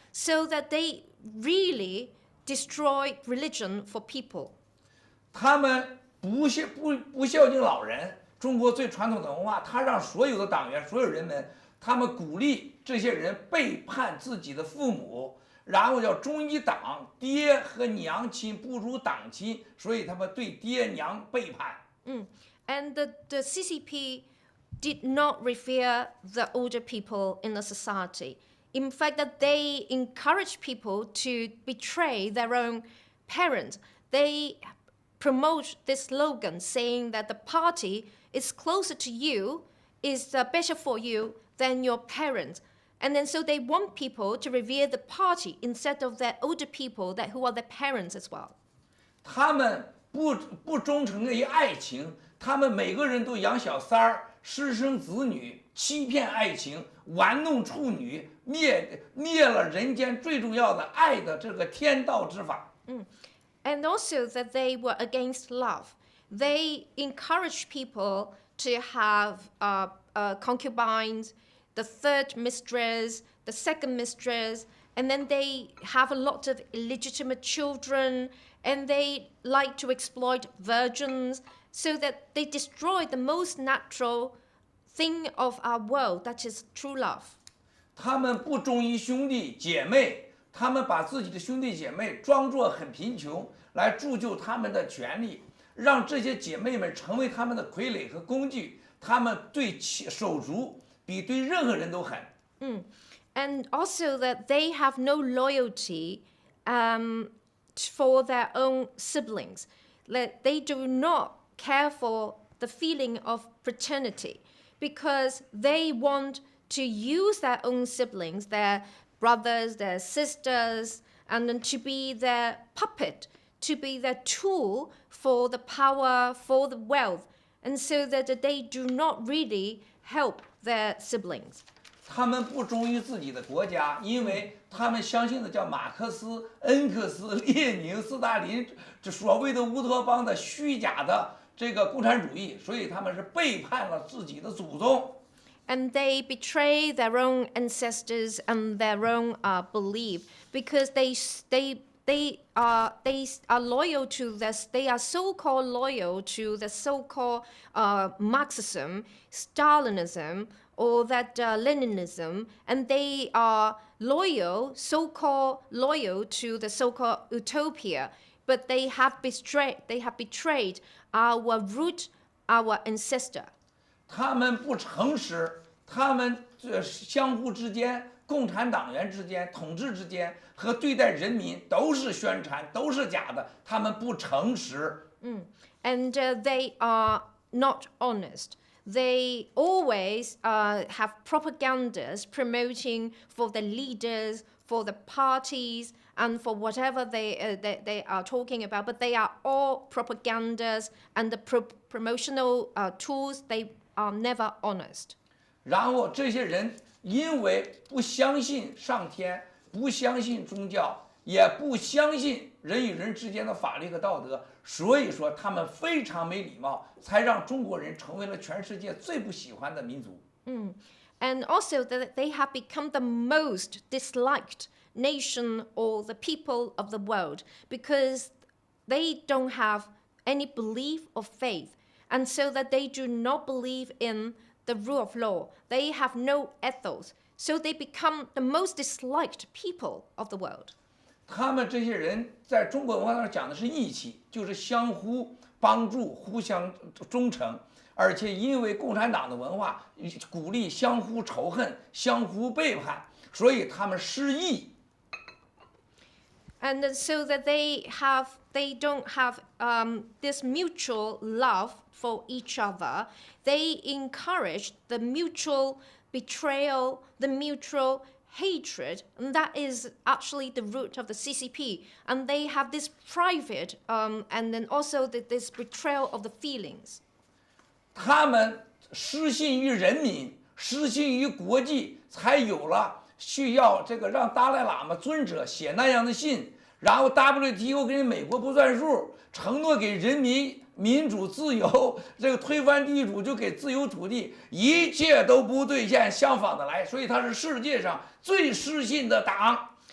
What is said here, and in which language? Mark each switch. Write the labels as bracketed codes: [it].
[en] So that they really destroy religion for people. [zh] 他们不孝敬老人，中国最传统的文化，他让所有的党员、所有人们，他们鼓励这些人背叛自己的父母，然后叫忠于党，爹和娘亲不如党亲，所以他们对爹娘背叛。 [en] And the CCP did not revere the older people in the society. In fact, that they encourage people to betray their own parents. They promote this slogan saying that the party is closer to you, is better for you than your parents. And then so they want people to revere the party instead of their older people who are their parents as well. [zh] 他们不忠诚于爱情，他们每个人都养小三儿，私生子女，欺骗爱情，玩弄处女，灭了人间最重要的爱的这个天道之法。 [en] And also that they were against love. They encouraged people to have concubines, the third mistress, the second mistress, and then they have a lot of illegitimate children, and they like to exploit virgins, so that they destroy the most natural thing of our world, that is true love. [zh] 他们不忠于兄弟姐妹，他们把自己的兄弟姐妹装作很贫穷，来铸就他们的权利，让这些姐妹们成为他们的傀儡和工具。他们对手足比对任何人都狠。 [en] And also that they have no loyalty for their own siblings. That they do not care for the feeling of paternity because they want to use their own siblings, their brothers, their sisters, and then to be their puppet, to be their tool for the power, for the wealth, and so that they do not really help their siblings. [zh] 他们不忠于自己的国家，因为他们相信的叫马克思、恩格斯、列宁、斯大林这所谓的乌托邦的虚假的这个共产主义，所以他们是背叛了自己的祖宗。 [en] And they betray their own ancestors and their own belief because they are loyal to this. They are so-called loyal to the so-called Marxism, Stalinism, or that Leninism, and they are loyal, so-called loyal to the so-called utopia. But they have betrayed our root, our ancestor. [zh] 他们不诚实，他们相互之间，共产党员之间、统治之间和对待人民都是宣传，都是假的，他们不诚实。 [en] And they are not honest. They always have propagandas promoting for the leaders, for the parties, and for whatever they are talking about. But they are all propagandas and the promotional tools. They are never honest. [zh] 然后这些人因为不相信上天，不相信宗教，也不相信人与人之间的法律和道德，所以说他们非常没礼貌，才让中国人成为了全世界最不喜欢的民族。 [en] And also that they have become the most disliked nation or the people of the world because they don't have any belief of faith. And so that they do not believe in the rule of law. They have no ethos. So they become the most disliked people of the world. [zh] 他们这些人在中国文化上讲的是义气，就是相互帮助、互相忠诚，而且因为共产党的文化鼓励相互仇恨、相互背叛，所以他们失义。 [en] And so that they don't have this mutual love for each other. They encourage the mutual betrayal, the mutual hatred, and that is actually the root of the CCP. And they have this private and then also this betrayal of the feelings. [zh] 他们失信于人民，失信于国际，才有了需要这个让达赖喇嘛尊者写那样的信，然后 WTO 跟美国不算数，承诺给人民民主自由，这个推翻地主就给自由土地，一切都不兑现，相反的来，所以它是世界上最失信的党。